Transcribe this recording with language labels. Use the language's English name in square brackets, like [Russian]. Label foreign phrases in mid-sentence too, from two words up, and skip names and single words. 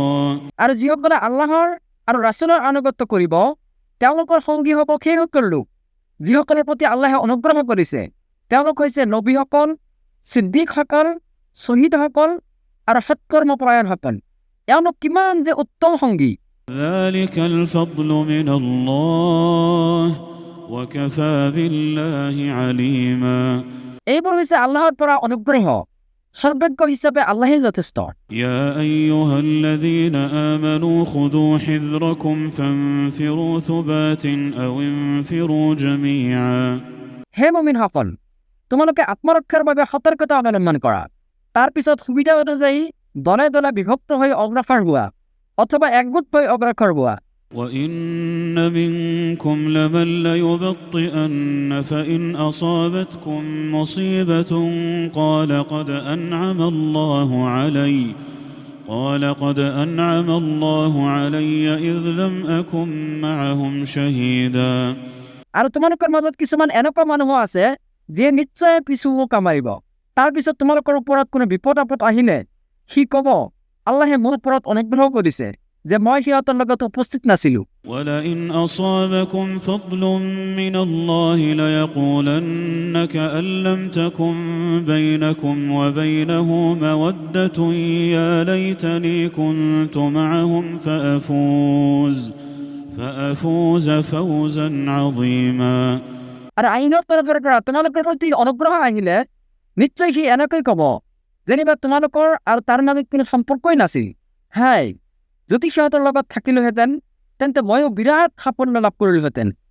[Assamese] আৰু যিসকলে আল্লাহৰ আৰু ৰাছুলৰ আনুগত্য কৰিব তেওঁলোকৰ সংগী হ'ব সেইসকল লোক যিসকলৰ প্ৰতি আল্লাহে অনুগ্ৰহ কৰিছে, তেওঁলোক হৈছে নবীসকল, ছিদ্দিকসকল, শ্বহীদসকল আৰু সৎকৰ্মপৰায়ণসকল। এওঁলোক কিমান যে উত্তম সংগী। [Arabic] ذلك الفضل من الله وكفى بالله عليما। [Assamese] এইবোৰ হৈছে আল্লাহৰ পৰা অনুগ্ৰহ, সৰ্বজ্ঞ হিচাপে আল্লাহেই যথেষ্ট। [Arabic] يا أيها الذين آمنوا خذوا حذركم فانفروا ثبات أو انفروا جميعا। [Assamese] হে মুমিনসকল, তোমালোকে আত্মৰক্ষাৰ বাবে সতৰ্কতা অৱলম্বন কৰা, তাৰ পিছত সুবিধা অনুযায়ী দলে দলে বিভক্ত হৈ অগ্ৰসৰ হোৱা অথবা একগোট হৈ অগ্ৰসৰ হোৱা। [Arabic] وإن منكم لمن ليبطئن فإن أصابتكم مصيبة قال قد أنعم الله علي إذ لم أكن معهم شهيدا। [Assamese] আৰু তোমালোকৰ মাজত কিছুমান এনেকুৱা মানুহ আছে যিয়ে নিশ্চয় পিছু কামাৰিব, তাৰ পিছত তোমালোকৰ ওপৰত কোনো বিপদ আপদ আহিলে সি ক'ব আল্লাহে মোৰ ওপৰত অনুগ্ৰহ কৰিছে যে মই সিহঁতৰ লগত উপস্থিত নাছিলো। [Arabic] ولئن أصابكم فضل من الله ليقولن كأن لم تكن بينكم وبينه مودة يا ليتني كنت معهم فأفوز فوزا عظيما। [Assamese] আৰু আইনৰ তৰফৰ পৰা তোমালোকৰ প্ৰতি অনুগ্ৰহ আহিলে নিশ্চয় সি এনেকৈ ক'ব যেনিবা তোমালোকৰ আৰু তাৰ মাজত কোনো সম্পৰ্কই নাছিল, হাই যদি সিহঁতৰ লগত থাকিলোহেঁতেন তেন্তে ময়ো বিৰাট সাফল্য লাভ কৰিলোহেঁতেন।